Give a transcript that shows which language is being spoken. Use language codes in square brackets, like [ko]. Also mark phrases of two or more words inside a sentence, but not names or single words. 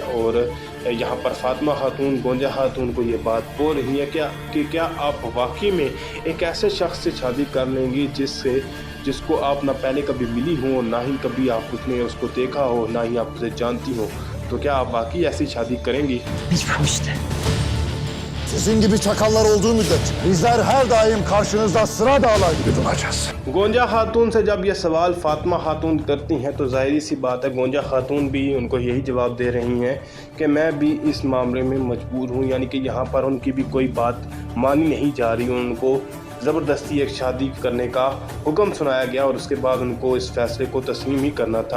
[ur] اور یہاں پر فاطمہ خاتون گونجا خاتون کو یہ بات بول رہی ہے کیا آپ واقعی میں ایک ایسے شخص سے شادی کر لیں گی جس کو آپ نہ پہلے کبھی ملی ہو، نہ ہی کبھی آپ اس نے اس کو دیکھا ہو، نہ ہی آپ اسے جانتی ہو، تو کیا آپ واقعی ایسی شادی کریں گی? [tr] Mecburum işte. Sizin gibi çakallar olduğu müddetçe bizler her daim karşınızda sıra dağlar gibi duracağız. [ur] گونجا خاتون سے جب یہ سوال فاطمہ خاتون کرتی ہیں تو ظاہر سی بات ہے گونجا خاتون بھی ان کو یہی جواب دے رہی ہیں کہ میں بھی اس معاملے میں مجبور ہوں، یعنی کہ یہاں پر ان کی بھی کوئی بات مانی نہیں جا رہی. ان کو زبردستی ایک شادی کرنے کا حکم سنایا گیا اور اس کے بعد ان کو اس فیصلے کو تسلیم ہی کرنا تھا.